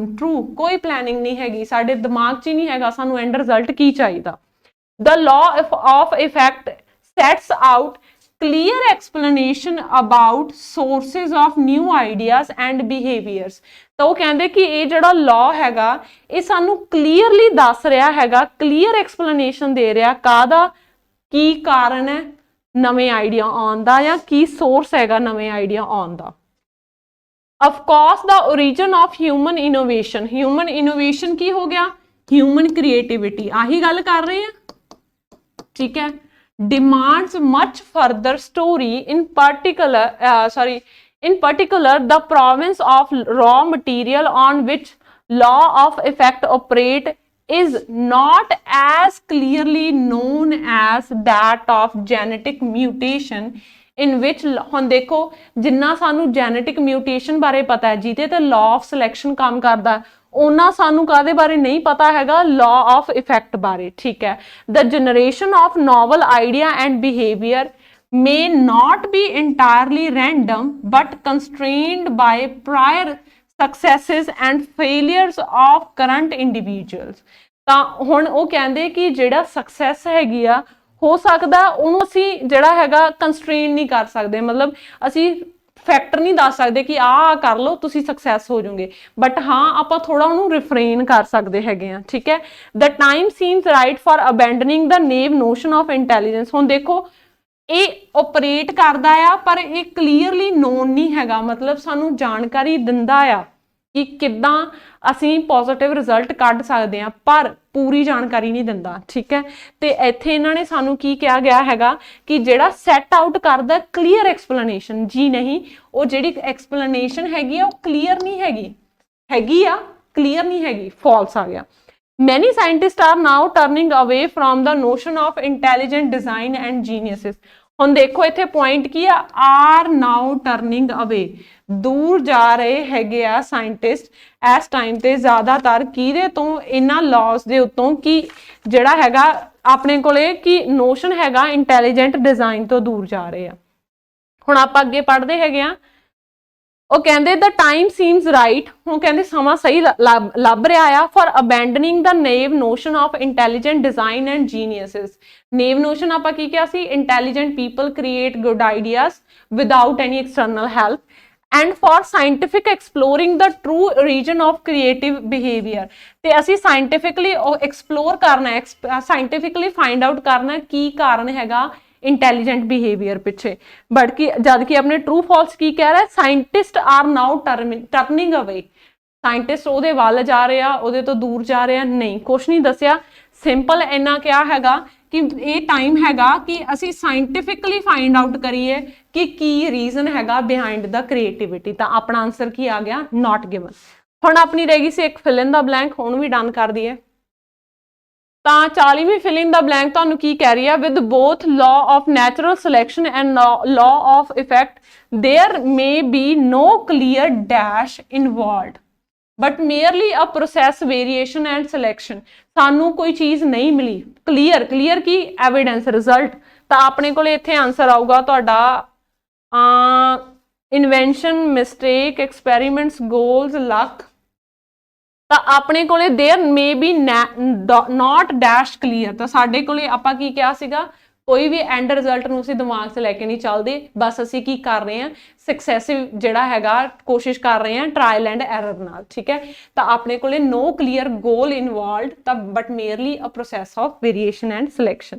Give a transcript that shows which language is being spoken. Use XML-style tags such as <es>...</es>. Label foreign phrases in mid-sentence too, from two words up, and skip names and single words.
<en>True,</en> <pa>ਕੋਈ planning ਨਹੀਂ ਹੈਗੀ ਸਾਡੇ ਦਿਮਾਗ 'ਚ ਹੀ ਨਹੀਂ ਹੈਗਾ ਸਾਨੂੰ</pa> <en>end result</en> <pa>ਕੀ ਚਾਹੀਦਾ.</pa> <en>The law of effect sets out clear explanation about sources of new ideas and behaviors.</en> <pa>ਤਾਂ ਉਹ ਕਹਿੰਦੇ ਕਿ ਇਹ ਜਿਹੜਾ law ਹੈਗਾ ਇਹ ਸਾਨੂੰ clearly ਦੱਸ ਰਿਹਾ ਹੈਗਾ</pa> <en>clear explanation</en> <pa>ਦੇ ਰਿਹਾ ਕਾਹਦਾ ਕੀ ਕਾਰਨ ਹੈ ਨਵੇਂ ਆਈਡੀਆ ਆਉਣ ਦਾ ਜਾਂ ਕੀ ਸੋਰਸ ਹੈਗਾ ਨਵੇਂ ਆਈਡੀਆ ਆਉਣ ਦਾ</pa> <en>of course the origin of human innovation</en> <pa>ਕੀ ਹੋ ਗਿਆ</pa> <en>human creativity</en> <pa>ਆਹੀ ਗੱਲ ਕਰ ਰਹੇ ਆ ਠੀਕ ਹੈ</pa> <en>demands much further story in particular the province of raw material on which law of effect operate is not as clearly known as that of genetic mutation in which</en> <pa>ਹੁਣ ਦੇਖੋ ਜਿੰਨਾ ਸਾਨੂੰ</pa> <en>genetic mutation</en> <pa>ਬਾਰੇ ਪਤਾ ਹੈ ਜਿਹਦੇ ਤੇ</pa> <en>law of selection</en> <pa>ਕੰਮ ਕਰਦਾ ਉਹਨਾਂ ਸਾਨੂੰ ਕਾਦੇ ਬਾਰੇ ਨਹੀਂ ਪਤਾ ਹੈਗਾ</pa> <en>law of effect</en> <pa>ਬਾਰੇ ਠੀਕ ਹੈ</pa> <en>the generation of novel idea and behavior may not be entirely random but constrained by prior successes and failures of current individuals.</en> <pa>ਤਾਂ ਹੁਣ ਉਹ ਕਹਿੰਦੇ ਕਿ ਜਿਹੜਾ ਸਕਸੈਸ ਹੈਗੀ ਆ ਹੋ ਸਕਦਾ ਉਹਨੂੰ ਅਸੀਂ ਜਿਹੜਾ ਹੈਗਾ ਕੰਸਟ੍ਰੇਨ ਨਹੀਂ ਕਰ ਸਕਦੇ ਮਤਲਬ ਅਸੀਂ ਫੈਕਟਰ ਨਹੀਂ ਦੱਸ ਸਕਦੇ ਕਿ ਆਹ ਕਰ ਲਓ ਤੁਸੀਂ ਸਕਸੈਸ ਹੋ ਜਾਓਗੇ ਬਟ ਹਾਂ ਆਪਾਂ ਥੋੜਾ ਉਹਨੂੰ ਰਿਫਰੇਨ ਕਰ ਸਕਦੇ ਹੈਗੇ ਆ ਠੀਕ ਹੈ</pa> <en>the time seems right for abandoning the naive notion of intelligence.</en> <pa>ਹੁਣ ਦੇਖੋ ਇਹ ਆਪਰੇਟ ਕਰਦਾ ਆ ਪਰ ਇਹ</pa> <en>clearly known</en> <pa>ਨਹੀਂ ਹੈਗਾ ਮਤਲਬ ਸਾਨੂੰ ਜਾਣਕਾਰੀ ਦਿੰਦਾ ਆ ਕਿ ਕਿੱਦਾਂ ਅਸੀਂ</pa> <en>positive result</en> <pa>ਕੱਢ ਸਕਦੇ ਹਾਂ ਪਰ ਪੂਰੀ ਜਾਣਕਾਰੀ ਨਹੀਂ ਦਿੰਦਾ ਠੀਕ ਹੈ ਤੇ ਇੱਥੇ ਇਹਨਾਂ ਨੇ ਸਾਨੂੰ ਕੀ ਕਿਹਾ ਗਿਆ ਹੈਗਾ ਕਿ ਜਿਹੜਾ</pa> <en>set out</en> <pa>ਕਰਦਾ</pa> <en>clear explanation</en> <pa>ਜੀ ਨਹੀਂ ਉਹ ਜਿਹੜੀ ਐਕਸਪਲੇਨੇਸ਼ਨ ਹੈਗੀ ਆ ਉਹ ਕਲੀਅਰ ਨਹੀਂ ਹੈਗੀ ਆ ਕਲੀਅਰ ਨਹੀਂ ਹੈਗੀ ਫਾਲਸ ਆ ਗਿਆ</pa> <en>many scientists are now turning away from the notion of intelligent design and geniuses.</en> <pa>ਹੁਣ ਦੇਖੋ ਇੱਥੇ ਪੁਆਇੰਟ ਕੀ ਆ</pa> <en>are now turning away</en> <pa>ਦੂਰ ਜਾ ਰਹੇ ਹੈਗੇ ਆ ਸਾਇੰਟਿਸਟ ਇਸ ਟਾਈਮ ਤੇ ਜ਼ਿਆਦਾਤਰ ਕਿਹਦੇ ਤੋਂ ਇਹਨਾਂ ਲਾਜ਼ ਦੇ ਉੱਤੋਂ ਕਿ ਜਿਹੜਾ ਹੈਗਾ ਆਪਣੇ ਕੋਲੇ ਕਿ ਨੋਸ਼ਨ ਹੈਗਾ</pa> <en>intelligent design</en> <pa>ਤੋਂ ਦੂਰ ਜਾ ਰਹੇ ਆ ਹੁਣ ਆਪਾਂ ਅੱਗੇ ਪੜ੍ਹਦੇ ਹੈਗੇ ਆ ਉਹ ਕਹਿੰਦੇ</pa> <en>the time seems right</en> <pa>ਹੁਣ ਕਹਿੰਦੇ ਸਮਾਂ ਸਹੀ ਲੱਭ ਰਿਹਾ ਆ</pa> <en>for abandoning the naive notion of intelligent design and geniuses. naive notion</en> <pa>ਆਪਾਂ ਕੀ ਕਿਹਾ ਸੀ</pa> <en>intelligent people create good ideas without any external help and for scientific exploring the true origin of creative behavior.</en> <pa>ਤੇ ਅਸੀਂ</pa> <en>scientifically explore</en> <pa>ਕਰਨਾ ਹੈ</pa> <en>scientifically find out</en> <pa>ਕਰਨਾ ਹੈ ਕੀ ਕਾਰਨ ਹੈਗਾ</pa> <en>intelligent behavior</en> <pa>ਪਿੱਛੇ ਬਟ ਕਿ ਜਦ ਕਿ ਆਪਣੇ ਟਰੂ ਫਾਲਸ ਕੀ ਕਹਿ ਰਿਹਾ</pa> <en>scientist are now turning away</en> <pa>ਸਾਇੰਟਿਸਟ ਉਹਦੇ ਵੱਲ ਜਾ ਰਹੇ ਆ ਉਹਦੇ ਤੋਂ ਦੂਰ ਜਾ ਰਹੇ ਆ ਨਹੀਂ ਕੁਛ ਨਹੀਂ ਦੱਸਿਆ ਸਿੰਪਲ ਇੰਨਾ ਕਿਹਾ ਹੈਗਾ ਕਿ ਇਹ ਟਾਈਮ ਹੈਗਾ ਕਿ ਅਸੀਂ</pa> <en>scientifically find out</en> <pa>ਕਰੀਏ ਕਿ ਕੀ ਰੀਜ਼ਨ ਹੈਗਾ</pa> <en>behind the creativity</en> <pa>ਤਾਂ ਆਪਣਾ ਆਨਸਰ ਕੀ ਆ ਗਿਆ</pa> <en>not given</en> <pa>ਹੁਣ ਆਪਣੀ ਰਹਿ ਗਈ ਸੀ ਇੱਕ</pa> <en>fill in the blank</en> <pa>ਹੁਣ ਵੀ ਡਨ ਕਰ ਦਈਏ</pa> <en>ਤਾਂ 40ਵੀਂ fill in the blank</en> <pa>ਤੁਹਾਨੂੰ ਕੀ ਕਹਿ ਰਹੀ ਹੈ</pa> <en>with both law of natural selection and law of effect there may be no clear dash involved but merely a process variation and selection.</en> <pa>ਸਾਨੂੰ ਕੋਈ ਚੀਜ਼ ਨਹੀਂ ਮਿਲੀ, ਕਲੀਅਰ ਕੀ</pa> <en>evidence result,</en> <pa>ਤਾਂ ਆਪਣੇ ਕੋਲੇ ਇੱਥੇ ਆਂਸਰ ਆਊਗਾ ਤੁਹਾਡਾ</pa> <en>invention, mistake, experiments, goals, luck.</en> <pa>ਤਾਂ ਆਪਣੇ ਕੋਲੇ</pa> <en>there may be not dash clear.</en> <pa>ਤਾਂ ਸਾਡੇ ਕੋਲੇ ਆਪਾਂ ਕੀ ਕਿਹਾ ਸੀਗਾ, ਕੋਈ ਵੀ</pa> <en>end result</en> <pa>ਨੂੰ ਅਸੀਂ ਦਿਮਾਗ 'ਚ ਲੈ ਕੇ ਨਹੀਂ ਚੱਲਦੇ, ਬਸ ਅਸੀਂ ਕੀ ਕਰ ਰਹੇ ਹਾਂ, ਸਕਸੈਸਿਵ ਜਿਹੜਾ ਹੈਗਾ ਕੋਸ਼ਿਸ਼ ਕਰ ਰਹੇ ਹਾਂ</pa> <en>trial and error</en> <pa>ਨਾਲ, ਠੀਕ ਹੈ। ਤਾਂ ਆਪਣੇ ਕੋਲੇ</pa> <en>no clear goal involved, ਤਾਂ but merely a process of variation and selection.</en>